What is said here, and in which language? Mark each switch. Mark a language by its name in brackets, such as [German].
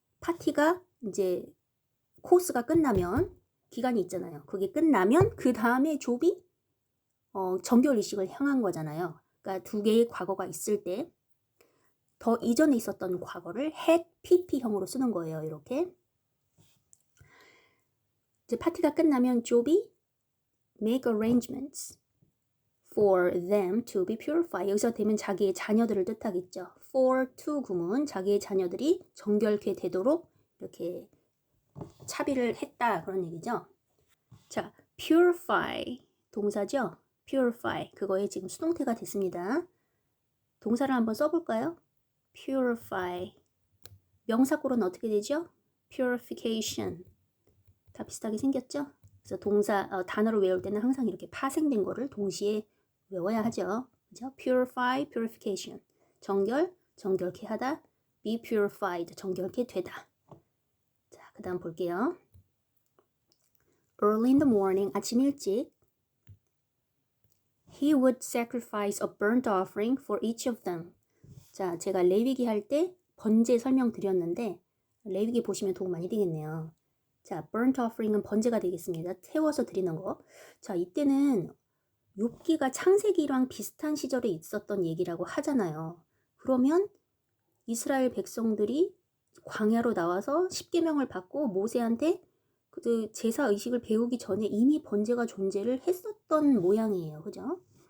[Korean] 파티가 이제 코스가 끝나면 기간이 있잖아요. 그게 끝나면 그 다음에 좁이 정결의식을 향한 거잖아요. 그러니까 2개의 과거가 있을 때 더 이전에 있었던 과거를 had pp형으로 쓰는 거예요. 이렇게. 이제 파티가 끝나면 좁이 [English] make arrangements for them to be purified. [Korean] 여기서 되면 자기의 자녀들을 뜻하겠죠. for to 구문, 자기의 자녀들이 정결케 되도록 이렇게 차비를 했다 그런 얘기죠. 자, purify 동사죠. purify 그거에 지금 수동태가 됐습니다. 동사를 한번 써볼까요? purify 명사구로는 어떻게 되죠? purification 다 비슷하게 생겼죠? 그래서 동사 단어를 외울 때는 항상 이렇게 파생된 거를 동시에 외워야 하죠. 그죠? purify, purification 정결, 정결케 하다 [English] be purified, [Korean] 정결케 되다. 자, 그 다음 볼게요. [English] Early in the morning, [Korean] 아침 일찍 [English] He would sacrifice a burnt offering for each of them. [Korean] 자, 제가 레위기 할 때 번제 설명드렸는데 레위기 보시면 도움 많이 되겠네요. 자, burnt offering은 번제가 되겠습니다. 태워서 드리는 거. 자, 이때는 욥기가 창세기랑 비슷한 시절에 있었던 얘기라고 하잖아요. 그러면 이스라엘 백성들이 광야로 나와서 십계명을 받고 모세한테 그 제사 의식을 배우기 전에 이미 번제가 존재를 했었던 모양이에요. 그죠?